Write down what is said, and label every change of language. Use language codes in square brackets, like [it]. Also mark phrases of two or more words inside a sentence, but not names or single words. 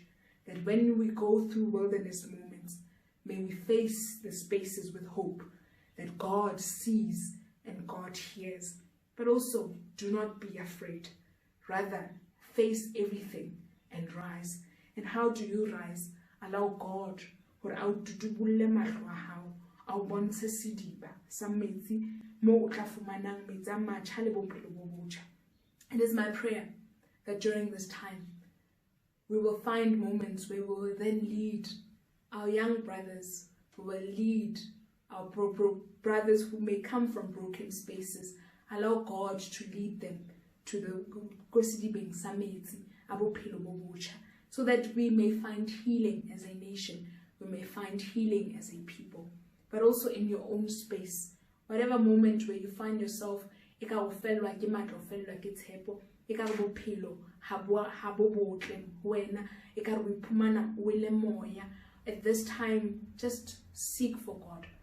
[en] That when we go through wilderness moments, may we face the spaces with hope that God sees and God hears. But also, do not be afraid. Rather, face everything and rise. And how do you rise? Allow God [st] hore a o tutubulle mahlo a hao, a o bontshe sediba sa metsi mo o tla fumanang metsi a matjha le bophelo bo botjha. [en] It is my prayer that during this time we will find moments where we will then lead our young brothers, we will lead our brothers who may come from broken spaces. Allow God to lead them to the [st] kosidibeng sa metsi a bophelo bo botjha, [en] so that we may find healing as a nation, we may find healing as a people, but also in your own space. Whatever moment where you find yourself, at this time, just seek for God.